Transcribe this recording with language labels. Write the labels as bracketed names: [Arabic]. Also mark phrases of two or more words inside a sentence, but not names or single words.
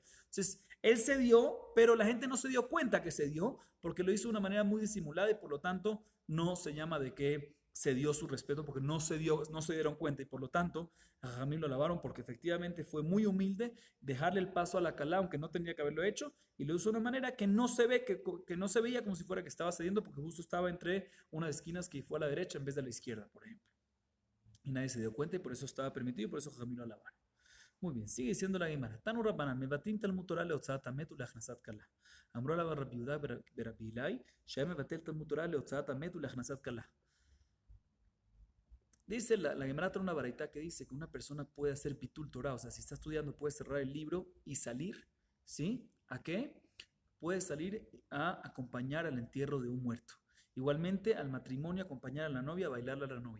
[Spanish] Entonces, él cedió, pero la gente no se dio cuenta que cedió, porque lo hizo de una manera muy disimulada y por lo tanto no se llama de que se dio su respeto porque no se dieron cuenta y por lo tanto a Jamil lo alabaron porque efectivamente fue muy humilde dejarle el paso a la Calá aunque no tenía que haberlo hecho y lo hizo de una manera que no se ve, que no se veía como si fuera que estaba cediendo porque justo estaba entre unas esquinas que fue a la derecha en vez de a la izquierda, por ejemplo. Y nadie se dio cuenta y por eso estaba permitido y por eso Jamil lo alabaron. Muy bien, sigue diciendo la Gemara. [Hebrew] תנו רבנן מבטלין תלמוד תורה להוצאת המת ולהכנסת כלה אמרו עליו רבי יהודה ברבי אילעאי שהיה מבטל תלמוד תורה להוצאת המת ולהכנסת כלה. [Spanish] Dice la Gemara trae una baraita que dice que una persona puede hacer [Hebrew] ביטול תורה, [Spanish] o sea, si está estudiando puede cerrar el libro y salir, ¿sí? ¿A qué? Puede salir a acompañar al entierro de un muerto. Igualmente al matrimonio acompañar a la novia, a bailarle a la novia.